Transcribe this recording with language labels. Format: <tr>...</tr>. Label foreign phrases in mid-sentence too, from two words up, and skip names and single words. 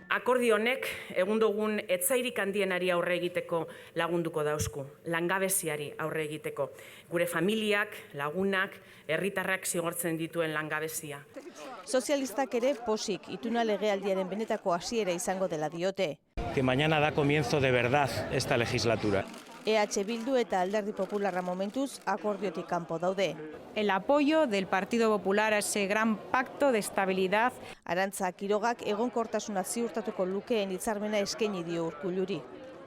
<eu>Akordio honek egun dugun etzairik handienari aurre egiteko lagunduko dauzku, langabeziari aurre egiteko. Gure familiak, lagunak, herritarrak zigortzen dituen langabezia. Sozialistak ere posik ituna legealdiaren benetako hasiera izango dela diote.</eu> <es>Que mañana da comienzo de verdad esta legislatura.</es> <eu>EH Bildu eta Alderdi Popularra momentuz akordiotik kanpo daude.</eu> <es>El apoyo del Partido Popular a ese gran pacto de estabilidad.</es> <eu>Arantza Quirogak egonkortasuna ziurtatuko lukeen hitzarmena eskaini dio Urkulluri.</eu>